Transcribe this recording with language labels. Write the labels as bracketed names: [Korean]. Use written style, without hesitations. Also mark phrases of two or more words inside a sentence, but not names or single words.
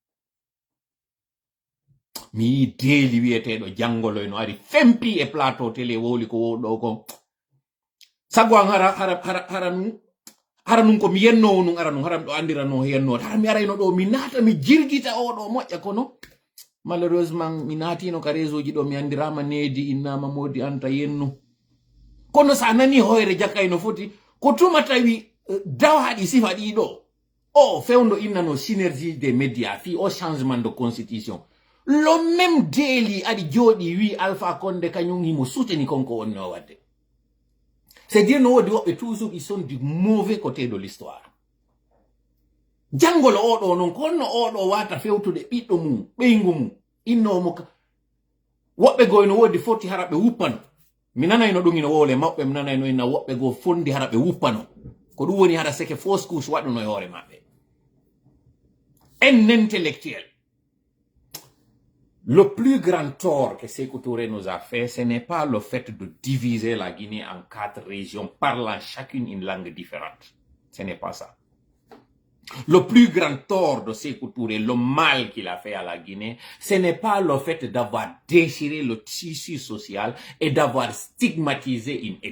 [Fula] mi yi deeli wiyeteɗo janngoloy no ari fempi e [French] plateau télé [Fula] wowli ko wowɗo kon sago an hara nun ko mi yennowo nun ara nun hara mi ɗo andirano yennode hara mi arayno ɗo mi naata mi jirgita oɗo moƴƴa kono malheureusement mi naatino ka réseau ji ɗo mi andirama needi innama Modi Anta yennu kono sa nani hoyre jakkayno foti ko tuma tawi dawaɗi sifa ɗiɗo o fewndo innano [French] synergie des médias [Fula] fi o [French] changement de constitution [Fula] lo même déli aɗi jooɗi wi Alpha Condé kañum himo souteni konko wonni o wadde [French] c'est dire [Fula] no woodi woɓɓe [French] toujours ils sont du mauvais côté de l'histoire [Fula] jangolo oɗo non konno oɗo wata fewtude ɓiɗɗo mum ɓeygu mum innomo woɓɓe go no woodi foti hara ɓe wuppano mi nanayno ɗum ino wowle mawɓe mi nanayno ina woɓɓe go fondi hara ɓe wuppano ko ɗum woni hara seke [French] fausse couche [Fula] waɗuno e hoore maɓɓe en intellectuel [French] le plus grand tort que Sekou Touré nous a fait ce n'est pas le fait de diviser la Guinée en 4 régions parlant chacune une langue différente ce n'est pas ça. Le plus grand tort de Sekou Touré, le mal qu'il a fait à la Guinée, ce n'est pas le fait d'avoir déchiré le tissu social et d'avoir stigmatisé une ethnie.